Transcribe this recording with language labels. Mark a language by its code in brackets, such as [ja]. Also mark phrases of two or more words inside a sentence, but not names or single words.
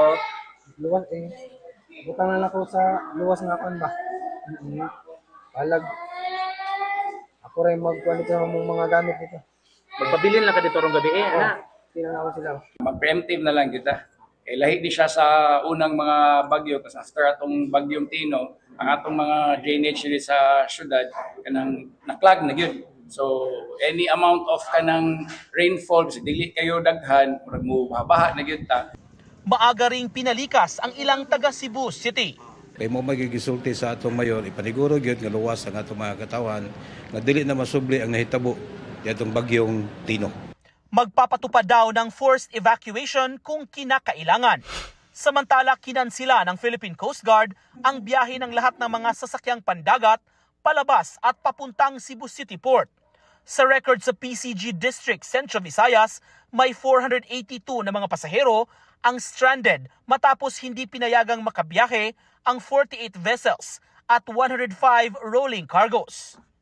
[ceb] Luwas butang na ako sa luwas nga kan ba. Palag. [tl] Ako rin magkuhan ito ng mga gamit dito. [ceb] Magpabilin lang ka dito rong gabi ana. [tl] Tingnan ako sila. Mag-preemptive na lang kita. [ceb] Lahi di siya sa unang mga bagyo kasi after atong Bagyong Tino, ang atong mga drainage dito sa syudad kanang naklag na gyud. So [en] any amount [ceb] of kanang rainfall, dili kayo daghan, murag mo baha na gyud ta. [tl] Maaga ring pinalikas ang ilang taga Cebu City. [ceb] Kay mo magigisulti sa atong mayor, ipaniguro gyud nga luwas ang atong mga katawan nga dili na masubli ang nahitabo diadtong Bagyong Tino. [tl] Magpapatupad daw ng forced evacuation kung kinakailangan. Samantala, kinansila ng Philippine Coast Guard ang biyahe ng lahat ng mga sasakyang pandagat palabas at papuntang Cebu City Port. Sa record sa PCG District Central Visayas, may 482 na mga pasahero ang stranded matapos hindi pinayagang makabiyahe ang 48 vessels at 105 [en] rolling cargos.